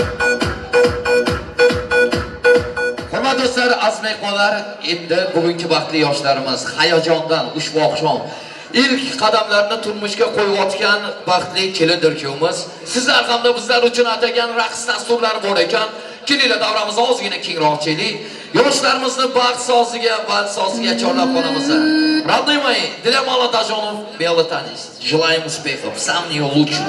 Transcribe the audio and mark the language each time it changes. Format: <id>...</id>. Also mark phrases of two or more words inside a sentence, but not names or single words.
<uz>Hurmatli do'stlar, aziz mehmonlar, endi bugungi baxtli yoshlarimiz hayajondan ushbu oqshom ilk qadamlarini turmushga qo'yayotgan baxtli kelindir kuyovimiz. Sizlar hamda bizlar uchun atagan raqs dasturlari bor ekan. Kelinglar, davramizni ozgina kengroqchilik. Yoshlarimizni baxt soziga, band soziga chorlab qolamiz.</uz> <ru>Родной для молодоженов белый танец. Желаем успехов, самого лучшего.</ru>